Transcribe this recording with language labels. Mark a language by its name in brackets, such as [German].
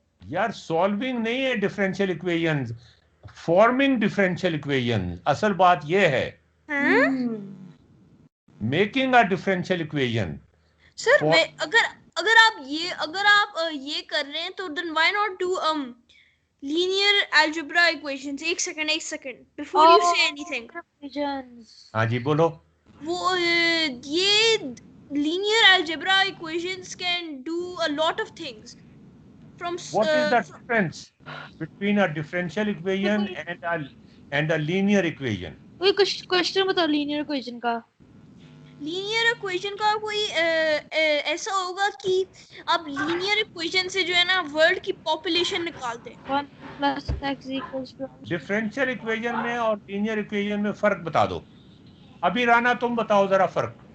[Hindi] यार सॉल्विंग नहीं है differential equations, forming differential equations असल बात ये है। [English] Making a differential equation. [Hindi] Sir मैं अगर आप ये कर रहे हैं तो [English] Then why not do linear algebra equations। [Hindi] एक second [English] before you say anything। [Hindi] हाँ जी बोलो। वो ये [English] linear algebra equations can do a lot of things from what is the difference between a differential equation and a linear equation? [Hindi] कोई question बताओ linear equation का। Linear equation का कोई ऐसा होगा कि आप लीनियर इक्वेशन से जो है ना वर्ल्ड की पॉपुलेशन निकालते हैं। 1 + x = डिफरेंशियल इक्वेशन में और लीनियर इक्वेशन में फर्क बता दो। अभी राना तुम बताओ जरा फर्क।